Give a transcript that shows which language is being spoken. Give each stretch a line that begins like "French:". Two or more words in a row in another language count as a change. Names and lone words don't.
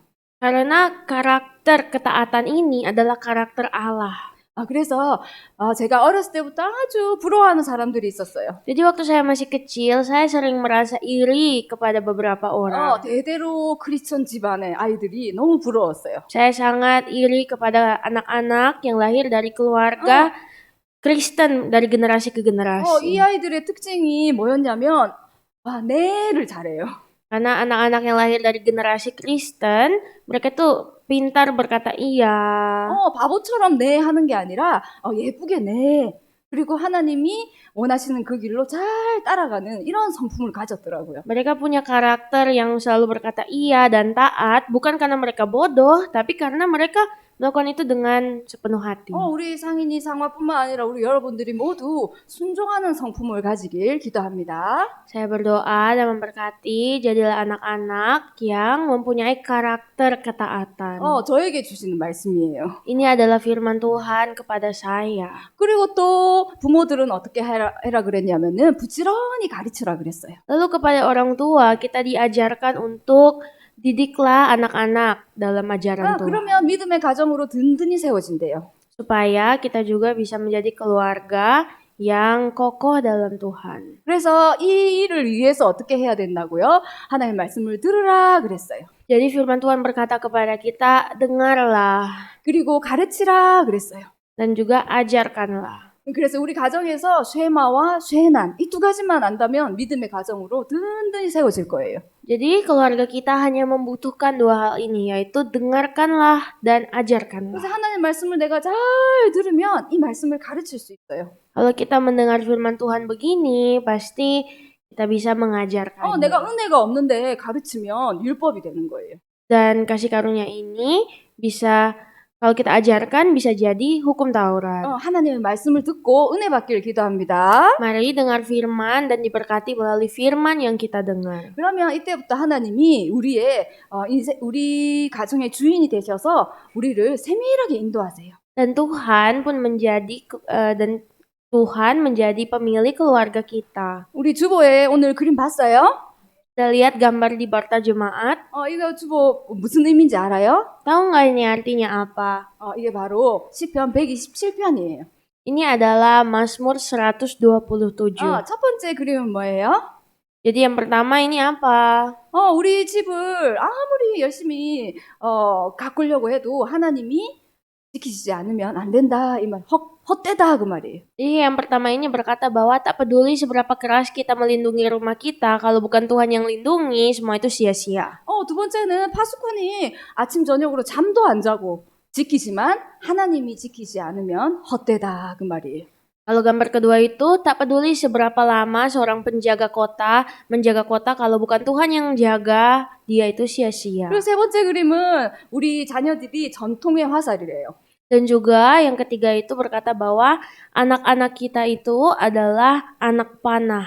Indonesian: Karena karakter ketaatan ini adalah karakter Allah.
Korean: 그래서 제가 어렸을 때부터 아주 부러워하는 사람들이 있었어요.
Indonesian: Jadi waktu saya masih kecil, saya sering merasa iri kepada beberapa orang.
Korean: 대대로 크리스천 집안의 아이들이 너무 부러웠어요.
Indonesian: Saya sangat iri kepada anak-anak yang lahir dari keluarga Kristen dari generasi ke generasi.
Korean: 이 아이들의 특징이 뭐였냐면 네를 잘해요.
Indonesian: Karena anak-anak yang lahir dari generasi Kristen, mereka tuh pintar berkata iya.
Korean: 바보처럼 네 하는 게 아니라 예쁘게 네. 그리고 하나님이 원하시는 그 길로 잘 따라가는 이런 성품을 가졌더라고요.
Indonesian: Mereka punya karakter yang selalu berkata iya dan taat, bukan karena mereka bodoh, tapi karena mereka melakukan itu dengan sepenuh hati.
Korean: 우리 상인이 상화뿐만 아니라 우리 여러분들이 모두 순종하는 성품을 가지길 기도합니다.
Indonesian: Saya berdoa dan memberkati jadilah anak-anak yang mempunyai karakter ketaatan.
Korean: 저에게 주시는 말씀이에요.
Indonesian: Ini adalah firman Tuhan kepada saya.
Korean: 그리고 또 부모들은 어떻게 해라 그랬냐면은 부지런히 가르치라 그랬어요.
Indonesian: Lalu kepada orang tua kita diajarkan untuk didiklah anak-anak dalam ajaran Tuhan.
Korean: 그러면 믿음의 가정으로 든든히 세워진대요.
Indonesian: Supaya kita juga bisa menjadi keluarga yang kokoh dalam Tuhan.
Korean: 그래서 이 일을 위해서 어떻게 해야 된다고요? 하나님의 말씀을 들으라 그랬어요.
Indonesian: Jadi firman Tuhan berkata kepada kita, dengarlah.
Korean: 그리고 가르치라 그랬어요.
Indonesian: Dan juga ajarkanlah.
Korean: 그래서 우리 가정에서 쉐마와 쉐난 이 두 가지만 안다면 믿음의 가정으로 든든히 세워질 거예요.
Indonesian: Jadi keluarga kita hanya membutuhkan dua hal ini, yaitu dengarkanlah dan ajarkanlah.
Korean: 그래서 하나님 말씀을 내가 잘 들으면 이 말씀을 가르칠 수 있어요.
Indonesian: Kalau kita mendengar firman Tuhan begini, pasti kita bisa mengajarkannya.
Korean: 내가 은혜가 없는데 가르치면 율법이 되는 거예요.
Indonesian: Dan kasih karunia ini bisa, kalau kita ajarkan, bisa jadi hukum Taurat.
Korean: 하나님의 말씀을 듣고 은혜 받기를 기도합니다.
Indonesian: Mari dengar firman dan diberkati melalui firman yang kita dengar.
Korean: 그러면 이때부터 하나님이 우리 가정의 주인이 되셔서 우리를 세밀하게 인도하세요.
Indonesian: Dan Tuhan pun menjadi pemilik keluarga kita.
Korean: 우리 주보에 오늘 그림 봤어요?
Indonesian: Kita lihat gambar di Barta Jemaat.
Korean: 이거 주보 무슨 의미인지 알아요?
Indonesian: Tahu nggak ini artinya apa?
Korean: 이게 바로 시편 127편이에요.
Indonesian: Ini adalah Mazmur 127.
Korean: 첫 번째 그림은 뭐예요?
Indonesian: Jadi yang pertama ini apa?
Korean: 우리 집을 아무리 열심히 가꾸려고 해도 하나님이 지키시지 않으면 안 된다 이 말. 헛되다 그 말이에요.
Indonesian: Jadi yang pertama ini berkata bahwa tak peduli seberapa keras kita melindungi rumah kita, kalau bukan Tuhan yang lindungi, semua itu sia-sia.
Korean: 두 번째는 파수꾼이 아침 저녁으로 잠도 안 자고 지키지만 하나님이 지키지 않으면 헛되다 그 말이에요.
Indonesian: Kalau gambar kedua itu, tak peduli seberapa lama seorang penjaga kota menjaga kota, kalau bukan Tuhan yang jaga, dia itu sia-sia.
Korean: 그리고 세 번째 그림은 우리 자녀들이 전통의 화살이래요.
Indonesian: Dan juga yang ketiga itu berkata bahwa anak-anak kita itu adalah anak panah.